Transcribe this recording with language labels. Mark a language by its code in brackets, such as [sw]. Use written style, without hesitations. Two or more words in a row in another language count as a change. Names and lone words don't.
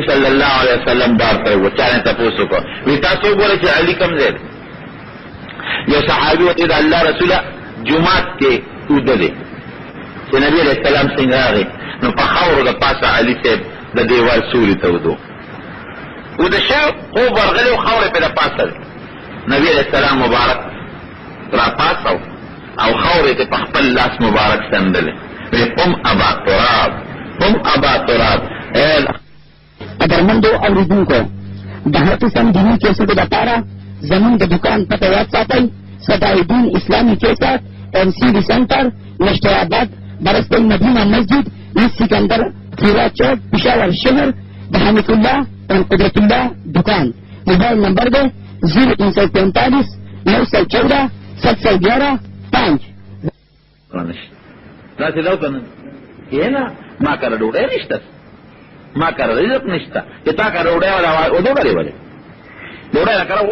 [ar] صلی الله علیه وسلم [ps] بار ته ووت چا نه تپوس وکړ وی تاسو وګورئ چې علي کوم ځای دی یو صحابي ورته د الله رسوله جومات کې اوده دی چې نبی [ar] علیہ السلام [ps] څنګه راغی نو په خاورو د پاسه علي صاحب د دیوال سوري ته ودو اوده شو خوب ورغلی او خاورې پې د پاسه دی نبی [ar] علیہ السلام [ps] مبارک را پاسو او خاورې ته په خپل لاس مبارک سندلې وی [ar] قم ابا تراب قم ابا تراب [ps] ادرمندو اوریدونکو د هر قسم دیني کیسټو لپاره زموږ د دکان پته یاد ساتئ صداعالدین اسلامي کیسټ MCD سینټر نشتر آباد برسته مدینہ مسجد ایست سکندر خیرا چوک پشاور شہر د حنیف اللہ اور قدرت اللہ دکان موبائل نمبر دے 0345 914 711 5 داسې دا وته نه کېنه ما کره ډوډۍ نشته ما کره رزق نشته چې تا کره ډوډۍ ولا ودوړلې ولې ډوډۍ را کره